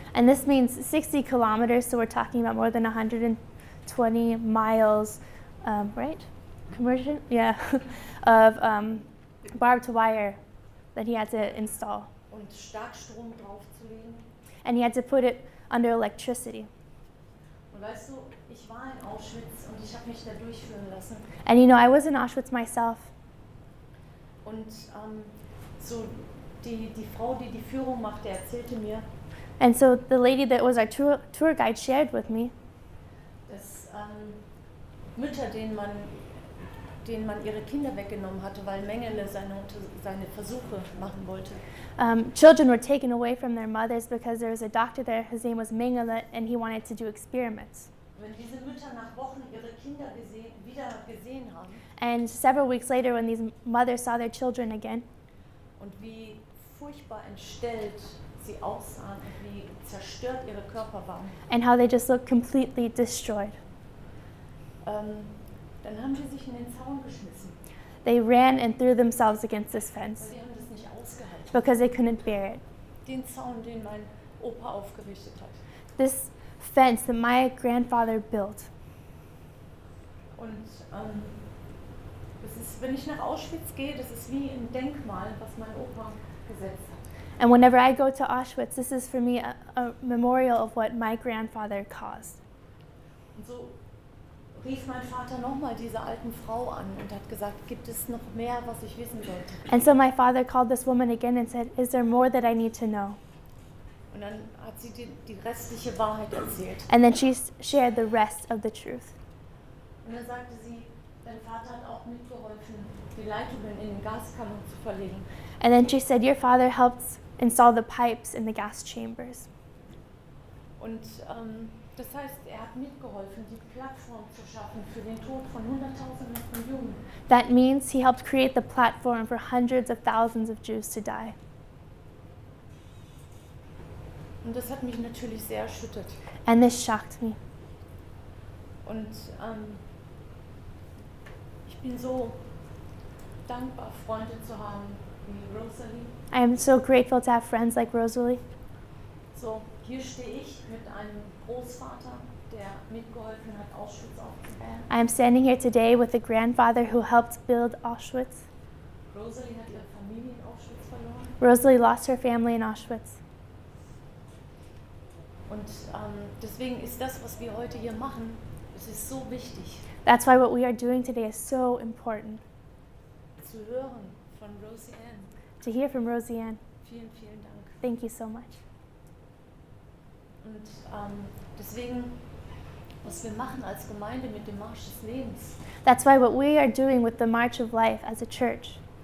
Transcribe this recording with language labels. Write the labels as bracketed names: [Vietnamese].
[English] And this means 60 kilometers, so we're talking about more than 120 miles, right? Conversion? Yeah, of barbed wire that he had to install. [German] Und Starkstrom draufzulegen. [English] And he had to put it under electricity. [German] Und weißt du, ich war in Auschwitz und ich habe mich da durchführen lassen. [English] And you know, I was in Auschwitz myself. [German] Und so die Frau, die die Führung machte, erzählte mir, [English] And so the lady that was our tour guide shared with me [German] dass Mütter, denen man ihre Kinder weggenommen hatte, weil Mengele seine Versuche machen wollte. [English] Children were taken away from their mothers because there was a doctor there, his name was Mengele, and he wanted to do experiments. [German] Wenn diese Mütter nach Wochen ihre Kinder wieder gesehen haben [English] And several weeks later, when these mothers saw their children again, [German] und wie furchtbar entstellt sie aussahen und wie zerstört ihre Körper waren, [English] and how they just looked completely destroyed, [German] dann haben sie sich in den Zaun geschmissen. [English] they ran and threw themselves against this fence [German] Sie haben das nicht ausgehalten. [English] because they couldn't bear it. [German] Den Zaun, den mein Opa aufgerichtet hat. [English] This fence that my grandfather built. [German] Und das ist, wenn ich nach Auschwitz gehe, das ist wie ein Denkmal, was mein Opa gesetzt hat. [English] And whenever I go to Auschwitz, this is for me a memorial of what my grandfather caused. [German] Und so rief mein Vater nochmal diese alten Frau an und hat gesagt, gibt es noch mehr, was ich wissen sollte? [English] And so my father called this woman again and said, is there more that I need to know? [German] Und dann hat sie die restliche Wahrheit erzählt. [English] And then she shared the rest of the truth. [German] Und dann sagte sie, dein Vater hat auch mitgeholfen, die Leitungen in den Gaskammern zu verlegen. [English] And then she said, your father helped install the pipes in the gas chambers. [German] Und das heißt, er hat mitgeholfen, die Plattform zu schaffen für den Tod von Hunderttausenden von Juden. [English] That means he helped create the platform for hundreds of thousands of Jews to die. [German] Und das hat mich natürlich sehr erschüttert. [English] And this shocked me. [German] Und ich bin so dankbar, Freunde zu haben wie Rosalie. [English] I am so grateful to have friends like Rosalie. [German] So, hier stehe ich mit einem Großvater, der mitgeholfen hat, Auschwitz aufzubauen. [English] I am standing here today with a grandfather who helped build Auschwitz. [German] Rosalie hat ihre Familie in Auschwitz verloren. [English] Rosalie lost her family in Auschwitz. [German] Und deswegen ist das, was wir heute hier machen, es ist so wichtig, [English] That's why what we are doing today is so important. [German] zu hören von Rosian. [English] To hear from Rosian, [German] Vielen, vielen Dank. [English] thank you so much. [German] Und deswegen, was wir machen als Gemeinde mit dem Marsch des Lebens, [English] That's why what we are doing with the March of Life as a church,